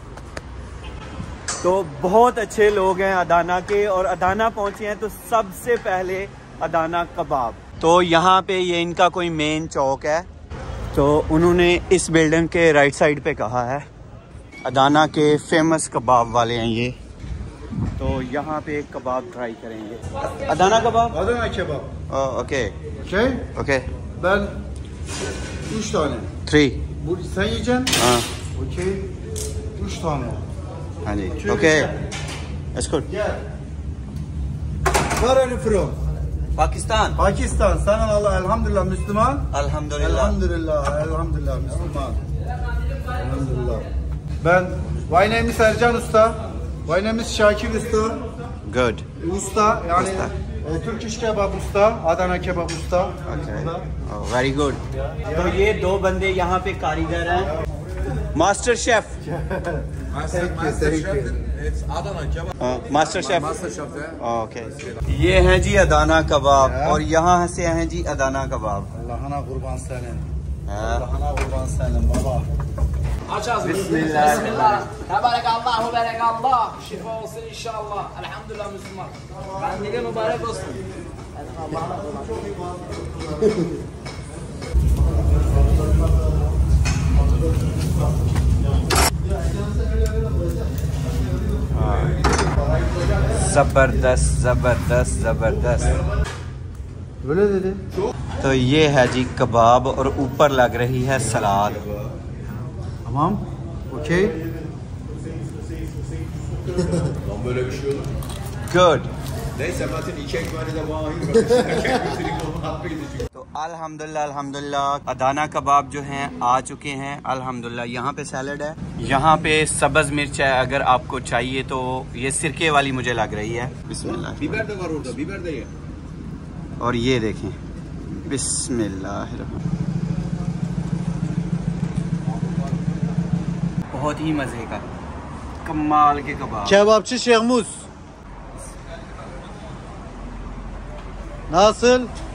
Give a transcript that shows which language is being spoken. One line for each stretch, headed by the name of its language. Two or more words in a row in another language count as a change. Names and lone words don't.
Hindi: तो बहुत अच्छे लोग हैं अदाना के, और अदाना पहुँचे हैं तो सबसे पहले अदाना कबाब। तो यहाँ पे ये इनका कोई मेन चौक है, तो उन्होंने इस बिल्डिंग के
English: right side
Hindi: पे कहा है। अदाना के फेमस कबाब वाले हैं ये, तो यहाँ पे कबाब ट्राई करेंगे। अदाना कबाब?
Turkish: Adana kebap.
English: ओके
Turkish: Şey,
English: ओके
Turkish: ben 3 tane. 3। Bu sen yiyeceksin.
Hindi: हाँ
Turkish: Okey. 3 tane.
Hindi: हाँ जी
English: okay it's good. Gel. Where are you from?
Hindi: पाकिस्तान।
Turkish: Pakistan. Sana Allah elhamdülillah Müslüman. अल्हम्दुलिल्लाह। Elhamdülillah Müslüman. Elhamdülillah. Ben,
English: my name is Ercan Usta. My name is Şakir Usta.
Hindi: गुड।
Turkish: Usta yani Usta. Türk iş kebap usta, Adana kebap usta.
English: very good.
Hindi: तो ये दो बंदे यहाँ पे कारीगर हैं।
English: master chef. It's Adana kebab. master chef. Master chef there. ओके।
Hindi: ये हैं जी अदाना कबाब और यहाँ से हैं जी अदाना कबाब।
Turkish: Allah'ına kurban senin.
Hindi: हाँ।
Turkish: Allah'ına kurban senin baba. Aç ağzını. Bismillah. Bismillah.
Arabic: تبارك الله بارك الله.
Turkish: Şifa olsun inşallah. Elhamdülillah Müslüman. Bendine mübarek olsun.
Hindi: जबरदस्त जबरदस्त जबरदस्त।
Turkish: Böyle dedi.
Hindi: तो ये है जी कबाब और ऊपर लग रही है सलाद।
Turkish: Tamam. Okey. Lan böyle bir şey olur.
Hindi: गुड।
Turkish: Neyse Metin 2 ekmeğini de bana ayır. Götüreyim onu atmayı da.
Hindi: तो अल्हम्दुलिल्लाह अल्हम्दुलिल्लाह अदाना कबाब जो हैं आ चुके हैं अल्हम्दुलिल्लाह। यहाँ पे सैलड है, यहाँ पे सब्ज़ मिर्च है, अगर आपको चाहिए तो ये सिरके वाली मुझे लग रही है। बिस्मिल्लाह।
Turkish: Biber de var orada. Biber de ye.
Hindi: और ये देखें बिस्मिल्लाह। बहुत ही मज़े का कमाल के कबाब।
Turkish: Kebapçı Şehmuz. Nasıl?